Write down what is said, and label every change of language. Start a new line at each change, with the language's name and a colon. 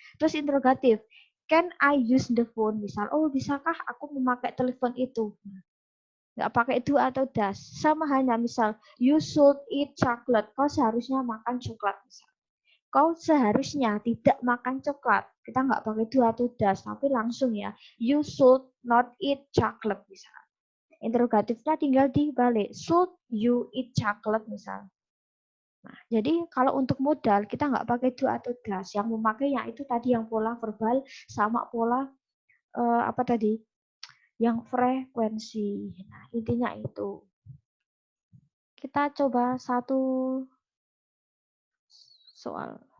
Indonesian: Terus interrogatif,
English: can I use the phone, misal.
Indonesian: Oh, bisakah aku memakai telepon itu? Nggak pakai do atau does. Sama halnya, misal,
English: you should eat chocolate.
Indonesian: Kau seharusnya makan coklat, misal. Kau seharusnya tidak makan coklat. Kita nggak pakai do atau does, tapi langsung ya.
English: You should not eat chocolate, misal.
Indonesian: Interrogatifnya tinggal dibalik.
English: Should you eat chocolate, misal.
Indonesian: Nah, jadi kalau untuk modal, kita nggak pakai do atau does. Yang memakainya itu tadi yang pola verbal sama pola apa tadi? Yang frekuensi. Nah, intinya itu. Kita coba satu soal.